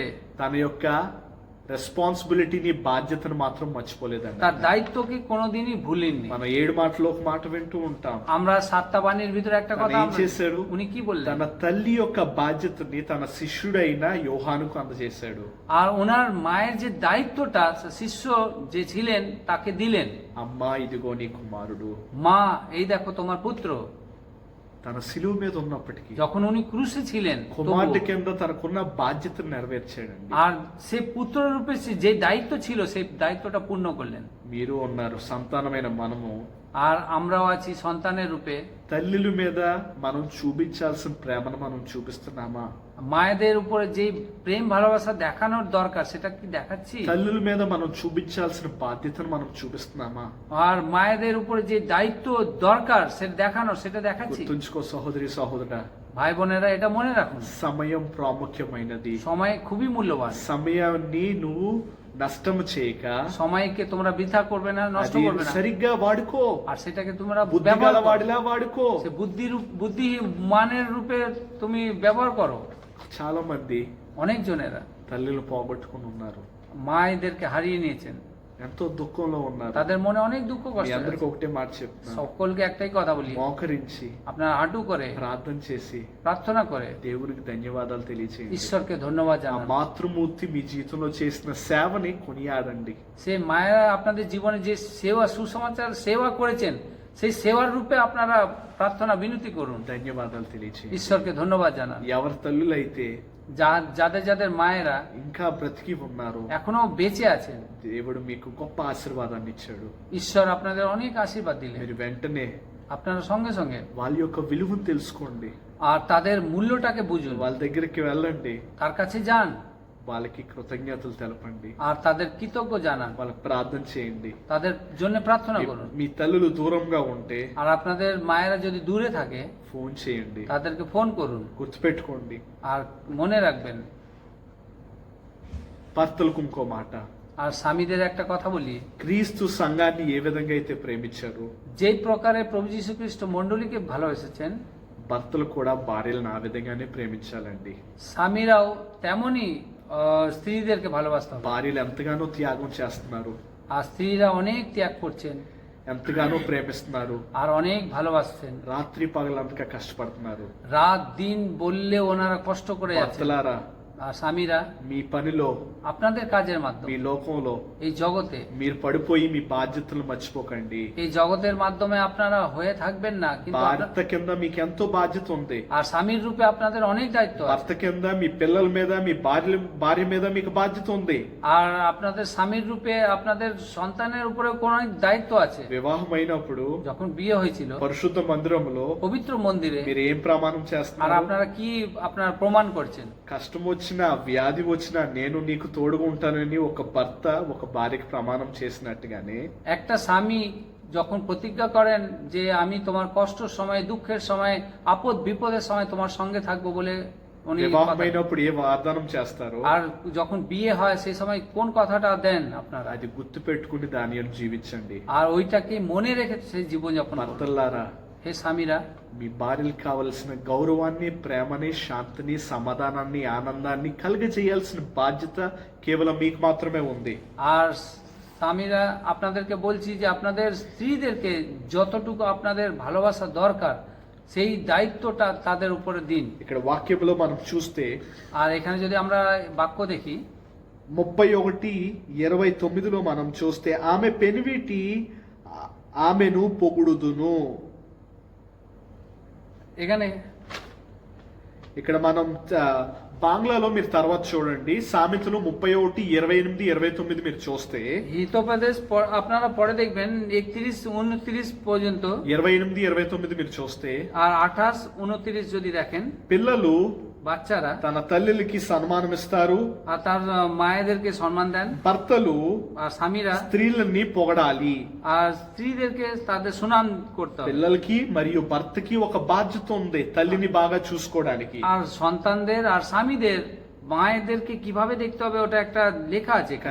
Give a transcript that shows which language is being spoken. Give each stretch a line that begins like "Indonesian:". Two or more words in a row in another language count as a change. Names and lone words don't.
Telugu: తన యొక్క రెస్పాన్సిబిలిటీని బాధ్యతను మాత్రం మర్చిపోలేదండి.
Bangla: তার দায়িত্বকে কোনোদিনই ভুলেননি।
Telugu: మనం 7 మాటలో ఒక మాట వింటూ ఉంటాం.
Bangla: আমরা 7টা বাণীর ভিতরে একটা
Telugu: తను
Bangla: কথা
Telugu: ఏం చేశాడు?
Bangla: উনি কি বললেন,
Telugu: తన తల్లి యొక్క బాధ్యతని తన శిష్యుడైన యోహానుకు అందజేశాడు.
Bangla: আর ওনার মায়ের যে দায়িত্বটা শিষ্য যে ছিলেন তাকে দিলেন।
Telugu: అమ్మా ఇదిగో నీ కుమారుడు.
Bangla: মা, এই দেখো তোমার পুত্র।
Telugu: తన సిలువ మీద ఉన్నప్పటికీ
Bangla: যখন উনি ক্রুশে ছিলেন,
Telugu: కుమార్తె
Bangla: তবুও,
Telugu: కింద తనకున్న బాధ్యతను నెరవేర్చాడండి.
Bangla: আর সে পুত্র রূপে যে দায়িত্ব ছিল সেই দায়িত্বটা পূর্ণ করলেন।
Telugu: మీరు ఉన్నారు, సంతానమైన మనము
Bangla: আর আমরাও আছি সন্তানের রূপে।
Telugu: తల్లుల మీద మనం చూపించాల్సిన ప్రేమను మనం చూపిస్తున్నామా?
Bangla: মায়েদের উপরে যে প্রেম ভালোবাসা দেখানোর দরকার সেটা কি দেখাচ্ছি?
Telugu: తల్లుల మీద మనం చూపించాల్సిన బాధ్యతను మనం చూపిస్తున్నామా?
Bangla: আর মায়েদের উপরে যে দায়িত্ব দরকার সেটা দেখানোর সেটা দেখাচ্ছি?
Telugu: గుర్తుంచుకో సహోదరి సహోదరుడా,
Bangla: ভাই বোনেরা, এটা মনে রাখুন,
Telugu: సమయం ప్రాముఖ్యమైనది.
Bangla: সময় খুবই মূল্যবান।
Telugu: సమయాన్ని నువ్వు నష్టం చేయక
Bangla: সময়কে তোমরা বৃথা করবে না, নষ্ট
Telugu: అది
Bangla: করবে না,
Telugu: సరిగ్గా వాడుకో,
Bangla: আর সেটাকে তোমরা
Telugu: బుద్ధి
Bangla: ব্যবহার করো।
Telugu: వాడిలా వాడుకో.
Bangla: সে বুদ্ধি মানের রূপে তুমি ব্যবহার করো।
Telugu: చాలా మంది
Bangla: অনেক জনেরা
Telugu: తల్లులు పోగొట్టుకుని ఉన్నారు,
Bangla: মায়েদেরকে হারিয়ে নিয়েছেন,
Telugu: ఎంతో దుఃఖంలో ఉన్నారు.
Bangla: তাদের মনে অনেক দুঃখ
Telugu: మీ
Bangla: কষ্ট
Telugu: అందరికి
Bangla: আছে।
Telugu: ఒకటే మాట చెప్తున్నాను,
Bangla: সকলকে একটাই কথা বলি,
Telugu: మోకరించి
Bangla: আপনার হাঁটু করে
Telugu: ప్రార్థన చేసి
Bangla: প্রার্থনা করে
Telugu: దేవునికి ధన్యవాదాలు తెలియచేయండి.
Bangla: ঈশ্বরকে ধন্যবাদ
Telugu: ఆ
Bangla: জানান।
Telugu: మాతృమూర్తి మీ జీవితంలో చేసిన సేవని కొనియాడండి.
Bangla: সে মায়েরা আপনাদের জীবনে যে সেবা সুসমাচার সেবা করেছেন, সেই সেবার রূপে আপনারা প্রার্থনা বিনতি করুন,
Telugu: ధన్యవాదాలు తెలియచేయండి.
Bangla: ঈশ্বরকে ধন্যবাদ জানান।
Telugu: ఎవరి తల్లులైతే
Bangla: যাদের যাদের মায়েরা
Telugu: ఇంకా బ్రతికి ఉన్నారు,
Bangla: এখনো বেঁচে আছেন,
Telugu: దేవుడు మీకు గొప్ప ఆశీర్వాదాన్ని ఇచ్చాడు.
Bangla: ঈশ্বর আপনাদের অনেক আশীর্বাদ দিলেন।
Telugu: మీరు వెంటనే
Bangla: আপনারা সঙ্গে সঙ্গে
Telugu: వాళ్ళ యొక్క విలువను తెలుసుకోండి,
Bangla: আর তাদের মূল্যটাকে বুঝুন,
Telugu: వాళ్ళ దగ్గరికి వెళ్ళండి,
Bangla: তার কাছে যান,
Telugu: వాళ్ళకి కృతజ్ఞతలు తెలపండి,
Bangla: আর তাদের কৃতজ্ঞ জানান,
Telugu: వాళ్ళకి ప్రార్థన చేయండి.
Bangla: তাদের জন্য প্রার্থনা করুন।
Telugu: మీ తల్లులు దూరంగా ఉంటే
Bangla: আর আপনাদের মায়েরা যদি দূরে থাকে
Telugu: ఫోన్ చేయండి,
Bangla: তাদেরকে ফোন করুন।
Telugu: గుర్తుపెట్టుకోండి.
Bangla: আর মনে রাখবেন,
Telugu: భర్తలకు ఇంకో మాట,
Bangla: আর স্বামীদের একটা কথা বলি,
Telugu: క్రీస్తు సంఘాన్ని ఏ విధంగా అయితే ప్రేమించారో
Bangla: যেই প্রকারে প্রভু যীশু খ্রিস্ট মণ্ডলীকে ভালোবেসেছেন,
Telugu: భర్తలు కూడా భార్యలను ఆ విధంగానే ప్రేమించాలండి.
Bangla: স্বামীরাও তেমনই স্ত্রীদেরকে ভালোবাসতে হবে।
Telugu: భార్యలు ఎంతగానో త్యాగం చేస్తున్నారు,
Bangla: আর স্ত্রীরা অনেক ত্যাগ করছেন,
Telugu: ఎంతగానో ప్రేమిస్తున్నారు,
Bangla: আর অনেক ভালোবাসছেন,
Telugu: రాత్రి పగలంతగా కష్టపడుతున్నారు.
Bangla: রাত দিন বললে ওনারা কষ্ট করে যাচ্ছেন।
Telugu: భర్తలారా,
Bangla: আর স্বামীরা
Telugu: మీ పనిలో,
Bangla: আপনাদের কাজের
Telugu: మీ
Bangla: মাধ্যমে
Telugu: లోకంలో
Bangla: এই জগতে,
Telugu: మీరు పడిపోయి మీ బాధ్యతలు మర్చిపోకండి.
Bangla: এই জগতের মাধ্যমে আপনারা হয়ে থাকবেন না, কিন্তু
Telugu: భర్త కింద మీకు ఎంతో బాధ్యత ఉంది.
Bangla: আর স্বামীর রূপে আপনাদের অনেক দায়িত্ব আছে।
Telugu: భర్త కింద మీ పిల్లల మీద, మీ భార్య మీద మీకు బాధ్యత ఉంది.
Bangla: আর আপনাদের স্বামীর রূপে আপনাদের সন্তানের উপরে কোন অনেক দায়িত্ব আছে।
Telugu: వివాహం అయినప్పుడు
Bangla: যখন বিয়ে হয়েছিল
Telugu: పరిశుద్ధ మందిరంలో
Bangla: পবিত্র মন্দিরে,
Telugu: మీరు ఏం ప్రమాణం
Bangla: আর
Telugu: చేస్తున్నారు?
Bangla: আপনারা কি আপনার প্রমাণ করছেন?
Telugu: కష్టం వచ్చినా, వ్యాధి వచ్చినా నేను నీకు తోడుగా ఉంటానని ఒక భర్త ఒక భార్యకి ప్రమాణం చేసినట్టుగానే
Bangla: একটা স্বামী যখন প্রতিজ্ঞা করেন যে আমি তোমার কষ্টের সময়, দুঃখের সময়, আপদ বিপদের সময় তোমার সঙ্গে থাকবো বলে উনি
Telugu: వివాహమైనప్పుడు ఏ వాగ్దానం చేస్తారో
Bangla: আর যখন বিয়ে হয় সেই সময় কোন কথাটা দেন আপনারা,
Telugu: అది గుర్తు పెట్టుకుని దాని జీవించండి.
Bangla: আর ওইটাকে মনে রেখে সেই জীবনযাপন করুন।
Telugu: భర్తలారా,
Bangla: হে স্বামীরা,
Telugu: మీ భార్యలకు కావలసిన గౌరవాన్ని, ప్రేమని, శాంతిని, సమాధానాన్ని, ఆనందాన్ని కలిగజేయాల్సిన బాధ్యత కేవలం మీకు మాత్రమే ఉంది.
Bangla: আর স্বামীরা আপনাদেরকে বলছি যে আপনাদের স্ত্রীদেরকে যতটুকু আপনাদের ভালোবাসা দরকার সেই দায়িত্বটা তাদের উপরে দিন।
Telugu: ఇక్కడ వాక్యంలో మనం చూస్తే
Bangla: আর এখানে যদি আমরা বাক্য দেখি
Telugu: 31:29 మనం చూస్తే ఆమె పెనివిటి ఆమెను పొగుడుదును.
Bangla: এখানে
Telugu: ఇక్కడ మనం বাংলাలో మీరు తర్వాత చూడండి, సామెతలు 31:28-29 మీరు చూస్తే
Bangla: হিতোপদেশ আপনারা পরে দেখবেন 31-29 পর্যন্ত,
Telugu: 28-29 మీరు చూస్తే
Bangla: আর 28-29 যদি দেখেন,
Telugu: పిల్లలు
Bangla: বাচ্চারা
Telugu: తన తల్లికి సన్మానం ఇస్తారు,
Bangla: আর তার মায়েদেরকে সম্মান দেন,
Telugu: భర్తలు
Bangla: আর স্বামীরা
Telugu: స్త్రీలని పొగడాలి.
Bangla: আর স্ত্রীদেরকে তাদের সুনাম করতে হবে।
Telugu: పిల్లలకి మరియు భర్తకి ఒక బాధ్యత ఉంది తల్లిని బాగా చూసుకోవడానికి.
Bangla: আর সন্তানদের আর স্বামীদের মায়েদেরকে কিভাবে দেখতে হবে ওটা একটা লেখা আছে এখানে।